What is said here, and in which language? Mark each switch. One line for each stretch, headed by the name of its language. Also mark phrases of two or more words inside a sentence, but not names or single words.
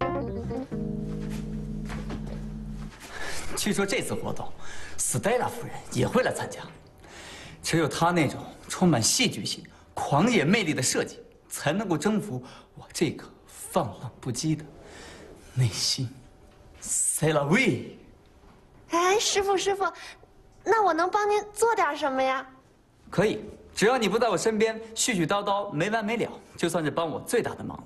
Chinese: 据说这次活动，斯黛拉夫人也会来参加。只有她那种充满戏剧性、狂野魅力的设计，才能够征服我这颗放浪不羁的内心。
French: C'est la vie。
Chinese: 哎，师傅，那我能帮您做点什么呀？可以，只要你不在我身边絮絮叨叨没完没了，就算是帮我最大的忙了。